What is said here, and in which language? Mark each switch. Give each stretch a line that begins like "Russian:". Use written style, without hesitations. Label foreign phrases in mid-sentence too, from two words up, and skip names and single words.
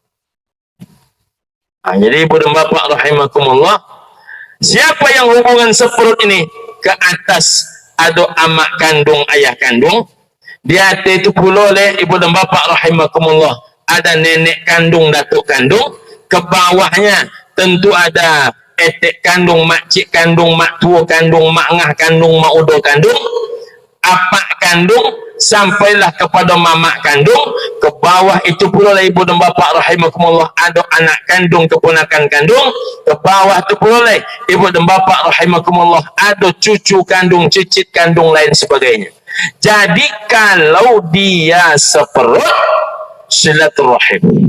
Indonesian: Jadi ibu dan bapak rahimakumullah, siapa yang hubungan seperut ini ke atas ada amak kandung, ayah kandung, di atas itu pula oleh ibu dan bapak rahimakumullah ada nenek kandung, datuk kandung, ke bawahnya tentu ada etek kandung, makcik kandung, mak tua kandung, mak ngah kandung, mak udo kandung, apak kandung, sampailah kepada mamak kandung. Ke bawah itu pula ibu dan bapak rahimakumullah ada anak kandung, keponakan kandung. Ke bawah itu pula ibu dan bapak rahimakumullah ada cucu kandung, cicit kandung, lain sebagainya. Jadi kalau dia seperut, silaturahim.